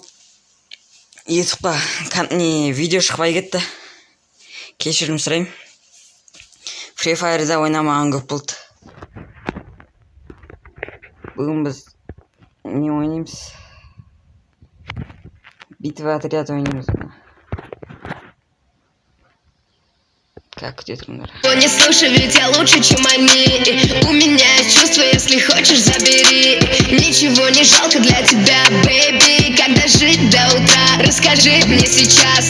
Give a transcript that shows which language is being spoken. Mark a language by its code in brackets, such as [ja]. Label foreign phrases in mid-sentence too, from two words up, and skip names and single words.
[kk] Ютубқа видео шықпай кетті. Кешірім сұраймын. Free Fire'да ойнамаған көп болды. Бүгін біз не ойнаймыз? [ru] Битва отряд [kk] ойнаймыз. [ru] Как где тренер? Не слушай, ведь я лучше, чем они. У меня есть чувства, если хочешь, забери. Ничего не жалко для тебя, бэйби. Когда жить до утра, расскажи мне сейчас.